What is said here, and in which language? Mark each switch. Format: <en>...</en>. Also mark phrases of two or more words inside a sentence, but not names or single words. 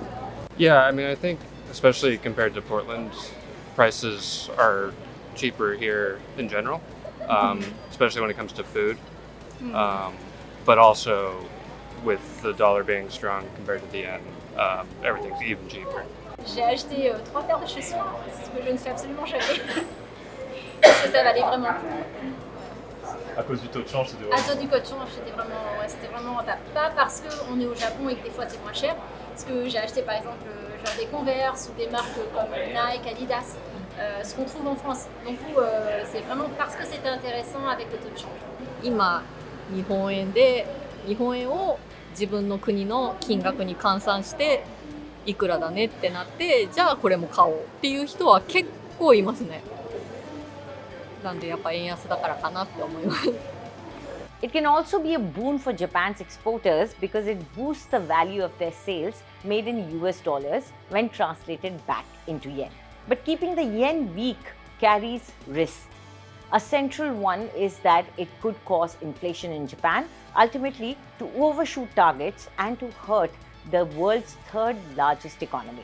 <en>Yeah, I mean, I think especially compared to Portland, prices are cheaper here in general, especially when it comes to food. But also with the dollar being strong compared to the yen, everything's even cheaper.</en> <fr>J'ai acheté 3 paires de chaussures, ce que je ne fais absolument jamais. Parce que ça valait vraiment le coup. À cause du taux de change, c'était À cause du taux de change, c'était vraiment rentable. Pas parce qu'on est au Japon et que des fois c'est moins cher. Parce que j'ai acheté par exemple genre des Converse ou des marques comme Nike, Adidas, ce qu'on trouve en France. Donc c'est vraiment parce que c'était intéressant avec le taux de change.</fr> <ja>今日本円で日本円を自分の国の金額に換算していくらだねってなって、じゃあこれも買おうっていう人は結構いますね。なんでやっぱ円安だからかなって思います。</ja> <en>It can also be a boon for Japan's exporters because it boosts the value of their sales made in US dollars when translated back into yen. But keeping the yen weak carries risks. A central one is that it could cause inflation in Japan, ultimately to overshoot targets and to hurt the world's third largest economy.</en>